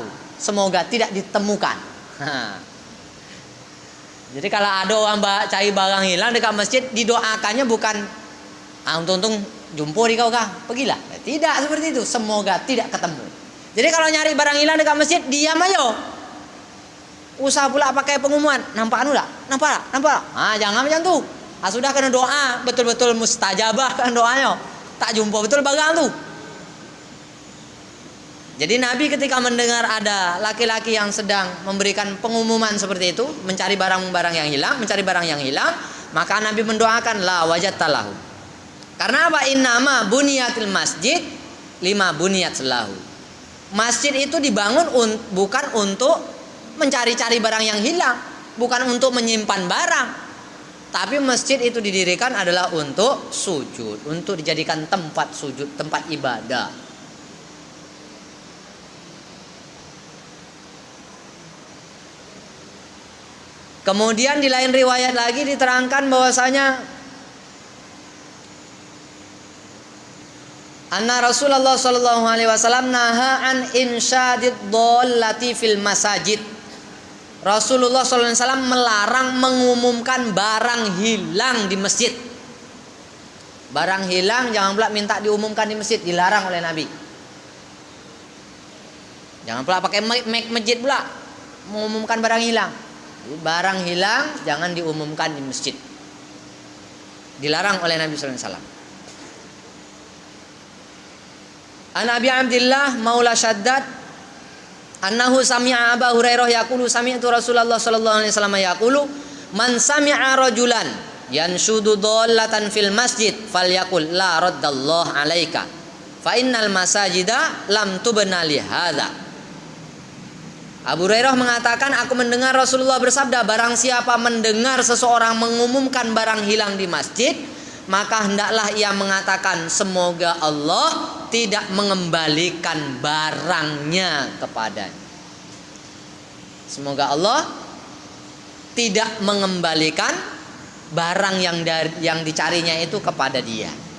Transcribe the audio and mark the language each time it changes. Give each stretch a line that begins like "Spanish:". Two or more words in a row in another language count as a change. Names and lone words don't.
Indonesian: Semoga tidak ditemukan. Jadi kalau ada orang cari barang hilang dekat masjid, didoakannya bukan untung-untung jumpa di kau kah, pergilah. Tidak seperti itu. Semoga tidak ketemu. Jadi kalau nyari barang hilang dekat masjid, diam aja. Usah pula pakai pengumuman. Nampak anu tak? Nampak tak? Nampak tak? Jangan macam tu. Sudah kena doa, betul-betul mustajabah kan doanya. Tak jumpa betul barang tu. Jadi Nabi ketika mendengar ada laki-laki yang sedang memberikan pengumuman seperti itu, mencari barang-barang yang hilang, maka Nabi mendoakan
Arabic: لا وجدته.
Indonesian: Karena apa?
Arabic: إنما بنيت المسجد لما بنيت له.
Indonesian: Masjid itu dibangun bukan untuk mencari-cari barang yang hilang, bukan untuk menyimpan barang. Tapi masjid itu didirikan adalah untuk sujud, untuk dijadikan tempat sujud, tempat ibadah. Kemudian di lain riwayat lagi diterangkan bahwasanya
Arabic: أن رسول الله صلى الله عليه وسلم نهى عن إنشاد الضالة في المساجد.
Indonesian: Rasulullah
Arabic: صلى الله عليه وسلم
Indonesian: melarang mengumumkan barang hilang di masjid. Barang hilang jangan pula minta diumumkan di masjid, dilarang oleh Nabi. Jangan pula pakai mic masjid pula mengumumkan barang hilang. Barang hilang jangan diumumkan di masjid. Dilarang oleh Nabi
Arabic: صلى الله عليه وسلم. عن أبي عبد الله مولى شداد أنه سمع أبو هريرة يقول سمعت رسول الله صلى الله عليه وسلم يقول من سمع رجلا ينشد ضالة في المسجد فليقل لا ردها الله عليك فإن المساجد لم تبن لهذا.
Indonesian: Abu Hurairah mengatakan, aku mendengar Rasulullah bersabda, barang siapa mendengar seseorang mengumumkan barang hilang di masjid, maka hendaklah ia mengatakan, semoga Allah tidak mengembalikan barangnya kepadanya. Semoga Allah tidak mengembalikan barang yang dicarinya itu kepada dia.